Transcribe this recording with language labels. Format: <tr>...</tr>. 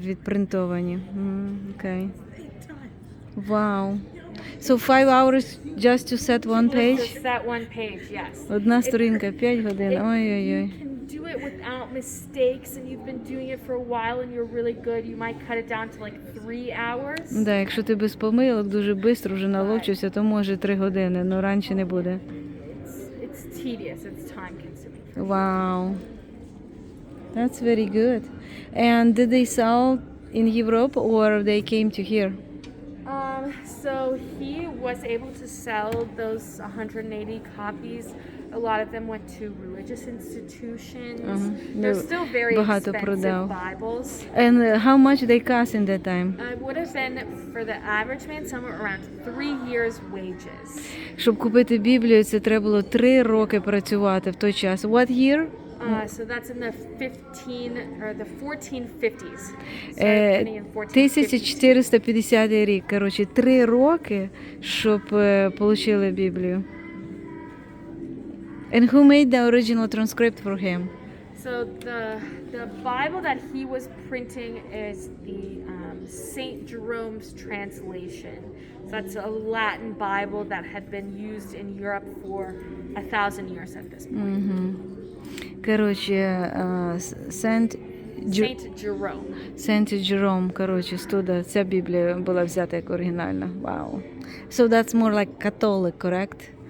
<uk>відпринтовані. Окей. Вау.</uk> <en>So 5 hours just to set one Just page? to set one page, yes.</en> <uk>Одна сторінка, 5 годин. Ой-ой-ой.</uk> <en>You can do it without mistakes, and you've been doing it for a while and you're really good. You might cut it down to like 3 hours.</en> <uk>Да, якщо ти без помилок дуже швидко вже наловчився, то може 3 години, але раніше не буде.</uk> <en>It's tedious, it's time consuming. Wow. That's very good. And did they sell in Europe or they came to here? So he was able to sell those 180 copies. A lot of them went to religious institutions. They're still very</en> <uk>Багато</uk> <en>expensive</en> <uk>продав.</uk> <en>Bibles. And how much they cost in that time? It would have been for the average man somewhere around 3 years' wages.</en> <uk>Щоб купити Біблію, це треба було 3 роки працювати в той час.</uk> <en>What year? So that's in the 1450s. Started printing in 1452.</en> <uk>1450 рік. Коротше, 3 роки, щоб отримали Біблію.</uk> <en>And who made the original transcript for him? So the Bible that he was printing is the Saint Jerome's translation. So that's a Latin Bible that had been used in Europe for 1,000 years at this point.</en> <uk>Коротше, Сент</uk> <en>Saint Jerome.</en> <uk>Сент Джером, коротше, студа, ця Біблія була взята як оригінальна. Вау.</uk> <en>So that's more like Catholic, correct?</en>